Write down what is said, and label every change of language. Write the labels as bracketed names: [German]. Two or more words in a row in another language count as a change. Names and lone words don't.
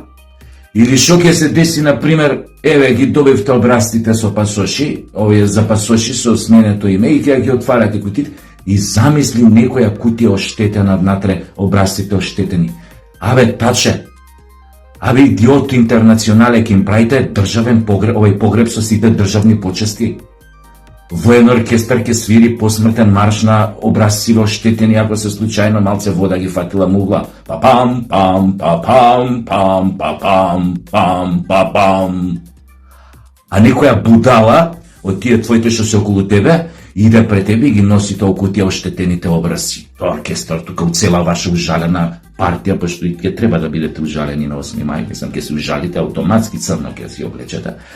[Macedonian] Или шо ќе се деси, например, еве ги добивте образците со пасоши, овие за пасоши со сменето име и ќе ги отварате кутите и замисли некоја кутија оштетена внатре, образците оштетени. Абе, таче, абе идиот интернационале ќе им правите државен погреб, овој погреб со сите државни почести. Воен оркестар ќе свири посмртен марш на образци оштетени ако се случајно малце вода ги фатила мугла. Па-пам, пам, па-пам, пам, па-пам, пам, па-пам. А некоја будала од тие твоите што се околу тебе иде пред тебе и ги носи толку тие оштетените образци. Тоа оркестар тука у цела ваша ужалена партија, пошто и ќе треба да бидете ужалени на 8 мај, мислам ќе се ужалите автоматски црно ќе си облечете.